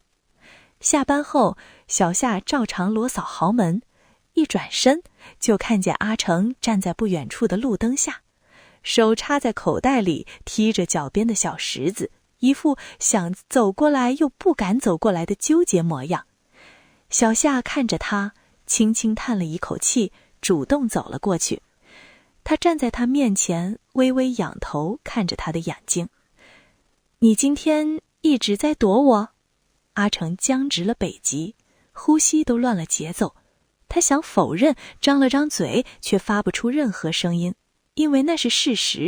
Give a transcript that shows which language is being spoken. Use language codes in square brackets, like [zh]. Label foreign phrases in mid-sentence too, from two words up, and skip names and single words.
[zh] 下班後，小夏照常裸掃豪門，一轉身就看見阿成站在不遠處的路燈下，手插在口袋裡，踢着腳邊的小石子，一副想走過來又不敢走過來的糾結模樣。小夏看着他，輕輕嘆了一口氣，主動走了過去。他站在他面前，微微仰頭看着他的眼睛。你今天一直在躲我？阿成僵直了背脊，呼吸都亂了節奏。他想否認，張了張嘴，卻發不出任何聲音，因為那是事實。